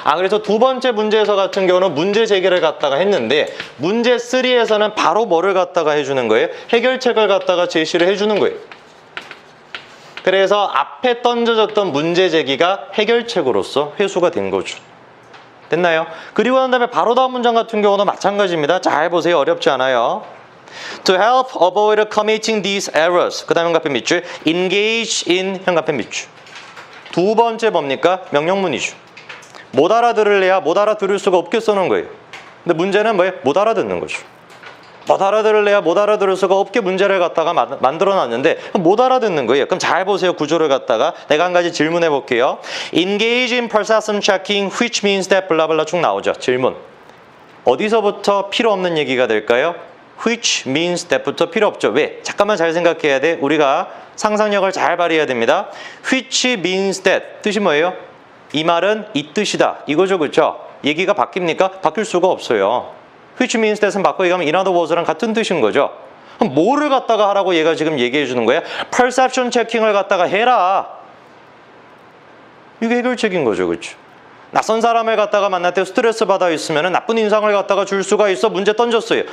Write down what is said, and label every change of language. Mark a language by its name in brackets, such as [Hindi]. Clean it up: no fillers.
[Korean] 그래서 두 번째 문제에서 같은 경우는 문제 제기를 갖다가 했는데 문제 3에서는 바로 뭐를 갖다가 해주는 거예요? 해결책을 갖다가 제시를 해주는 거예요. 그래서 앞에 던져졌던 문제 제기가 해결책으로서 회수가 된 거죠. 됐나요? 그리고 난 다음에 바로 다음 문장 같은 경우도 마찬가지입니다. 잘 보세요. 어렵지 않아요. [English] To help avoid committing these errors. [Korean] 그 다음 현가펜 밑줄. [English] Engage in [Korean] 현가펜 밑줄. 두 번째 뭡니까? 명령문이죠. 못 알아들을래야 못 알아들을 수가 없게 써놓은 거예요. 근데 문제는 뭐예요? 못 알아듣는 거죠. 못 알아들을래야 못 알아들을 수가 없게 문제를 갖다가 만들어놨는데 못 알아듣는 거예요. 그럼 잘 보세요. 구조를 갖다가 내가 한 가지 질문해 볼게요. [English] Engage in perception checking which means that [Korean] 블라블라 쭉 나오죠. 질문. 어디서부터 필요 없는 얘기가 될까요? [English] Which means that [Korean] 부터 필요 없죠. 왜? 잠깐만 잘 생각해야 돼. 우리가 상상력을 잘 발휘해야 됩니다. [English] Which means that [Korean] 뜻이 뭐예요? 이 말은 이 뜻이다. 이거죠, 그렇죠? 얘기가 바뀝니까? 바뀔 수가 없어요. [English] Which means that [Korean] 은 바꿔 얘기하면 [English] in other words [Korean] 랑 같은 뜻인 거죠. 그럼 뭐를 갖다가 하라고 얘가 지금 얘기해 주는 거야? [English] Perception checking [Korean] 을 갖다가 해라. 이게 해결책인 거죠. 그렇죠? 낯선 사람을 갖다가 만날 때 스트레스 받아 있으면 나쁜 인상을 갖다가 줄 수가 있어. 문제 던졌어요.